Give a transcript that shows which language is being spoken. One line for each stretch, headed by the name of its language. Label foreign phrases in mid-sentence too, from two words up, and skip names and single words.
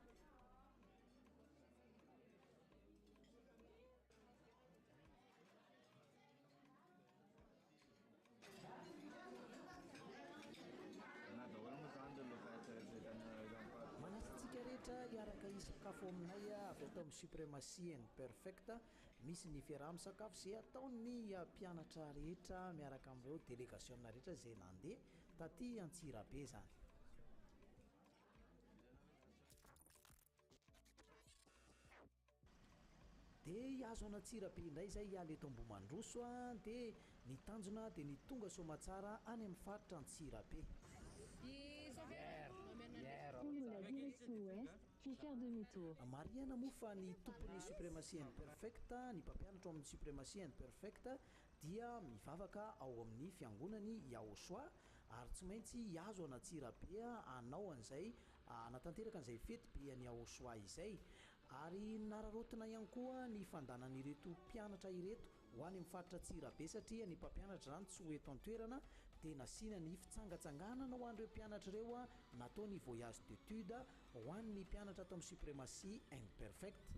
Malagasy: Manasantsika rehetra hiaraka hisakafo aminay avy atao amin'ny suprématie imperfecta misy ny fiaraha misakafo izay ataon'ny mpianatra rehetra miaraka amin'ireo délégation rehetra izay nandeha taty Antsirabe zany. Dia hiazo any Antsirabe indray izay hiala eto Ambohimandroso dia ny tanjona dia ny tonga somatsara any amin'ny faritra Antsirabe.
French: Prendre la direction ouest, puis faire demi-tour.
Malagasy: Mariana moa fa ny tompon'ny suprématie imperfecta, ny mpampianatra amin'ny suprématie imperfecta dia mivavaka ao amin'ny fiangonany Aosoa ary tsy maintsy hiazo any Antsirabe hanao an'izay hanatanteraka an'izay fety be any Aosoa izay ary nararotina ihany koa ny fandanan'ireto mpianatra ireto ho any amin'ny faritra Antsirabe satria ny mpampianatra zany tsy ho eto an-toerana dia nasiana ny fitsangatsanganana ho an'ireo mpianatra ireo natao ny
French: voyage d'étude
Malagasy: ho an'ny mpianatra atao amin'ny suprématie imperfecte.